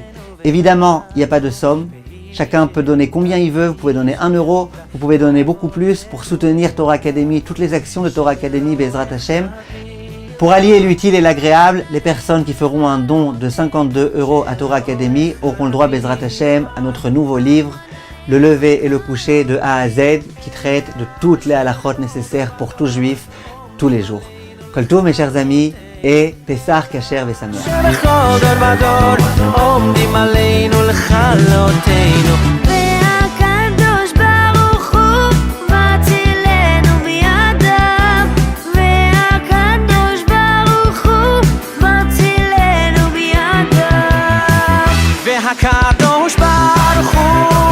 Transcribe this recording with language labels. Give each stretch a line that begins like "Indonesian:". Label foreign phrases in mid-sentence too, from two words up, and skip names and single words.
French: Évidemment, il n'y a pas de somme, chacun peut donner combien il veut, vous pouvez donner 1 euro, vous pouvez donner beaucoup plus pour soutenir Torah Academy, toutes les actions de Torah Academy,
Hebrew: בעזרת השם.
French: Pour allier l'utile et l'agréable, les personnes qui feront un don de 52 € à Torah Academy auront le droit,
Hebrew: בעזרת השם,
French: à notre nouveau livre, Le lever et le coucher de A à Z, qui traite de toutes les halachot nécessaires pour tout juif, tous les jours.
Hebrew: כל טוב,
French: mes chers amis, et
Hebrew: פסח כשר ושמח. והקדוש ברוך הוא מצילנו מידם, והקדוש ברוך הוא מצילנו מידם, והקדוש ברוך הוא